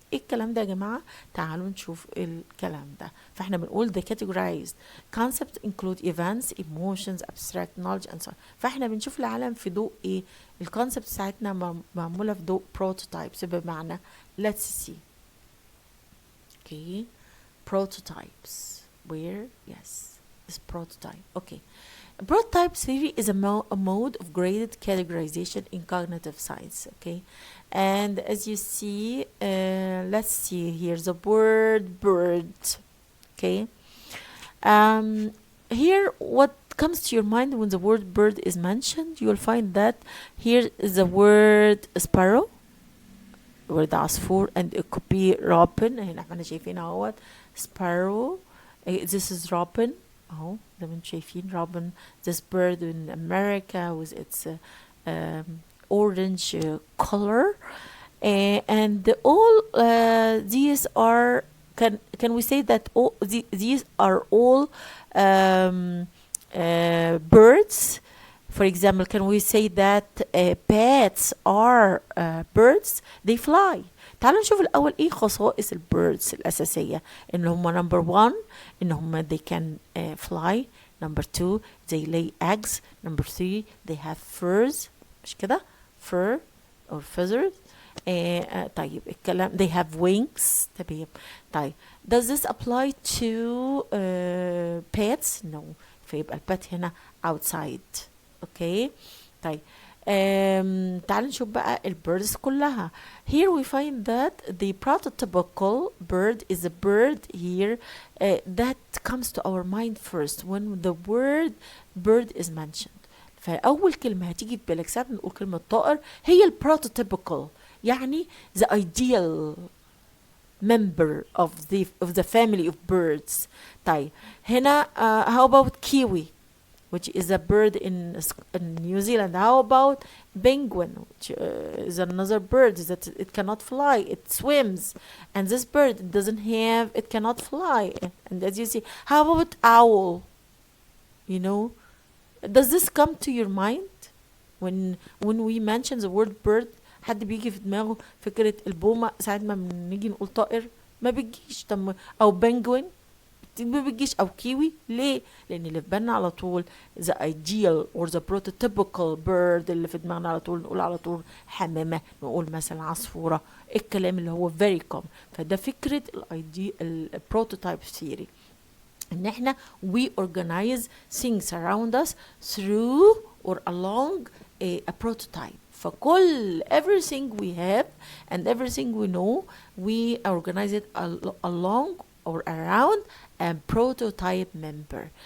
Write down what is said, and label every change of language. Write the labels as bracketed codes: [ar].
[ar] ايه الكلام ده يا جماعه؟ تعالوا نشوف الكلام ده. فاحنا بنقول [en] the categorized concepts include events, emotions, abstract knowledge and so on. [ar] فاحنا بنشوف العالم في ضوء ايه؟ الكونسبت بتاعتنا معموله في ضوء prototypes بمعنى [en] let's see. Okay, prototypes. Where? Yes, this prototype. Okay. Prototype theory is a mode of graded categorization in cognitive science. Okay, and as you see, let's see here the word bird. Okay, here what comes to your mind when the word bird is mentioned? You will find that here is the word sparrow, word عصفور, and it could be robin. [ar] هنا احنا شايفين اهوت sparrow. [en] This is robin. [ar] اهو زي ما انتم شايفين [en] robin, this bird in America with its orange color, and all these are can we say that all these are all birds? For example, can we say that bats are birds? They fly. [ar] تعالوا نشوف الأول إيه خصائص البيردز الأساسية. إن هم [en] number one إن هم they can fly. Number two they lay eggs. Number three they have furs. [ar] مش كده؟ [en] fur or feathers. [ar] طيب الكلام [en] they have wings. [ar] تمام. [en] طيب does this apply to pets? No. [ar] فيبقى البت هنا outside. اوكي طيب تعال نشوف بقى البيردز كلها. [en] Here we find that the prototypical bird is a bird here that comes to our mind first when the word bird is mentioned. [ar] فأول كلمة هتيجي في بالك ساعة نقول كلمة طائر هي البروتوتيبيكال، يعني [en] the ideal member of the family of birds. [ar] طيب هنا [en] how about kiwi which is a bird in New Zealand. How about penguin, which is another bird that it cannot fly, it swims, and this bird it cannot fly. And as you see, how about owl? You know, does this come to your mind when we mention the word bird؟ [ar] حد بيجي في دماغه فكرة البومة ساعة ما بنيجي نقول طائر؟ ما بيجيش. أو penguin ما بيجيش، او كيوي. ليه؟ لان اللي في بالنا على طول [en] the ideal or the prototypical bird [ar] اللي في دماغنا على طول نقول على طول حمامة، نقول مثلا عصفورة، الكلام اللي هو [en] very common. [ar] فده فكرة البروتوتايب [en] theory، [ar] ان احنا [en] we organize things around us through or along a prototype. [ar] فكل [en] everything we have and everything we know we organize it along or around a prototype member.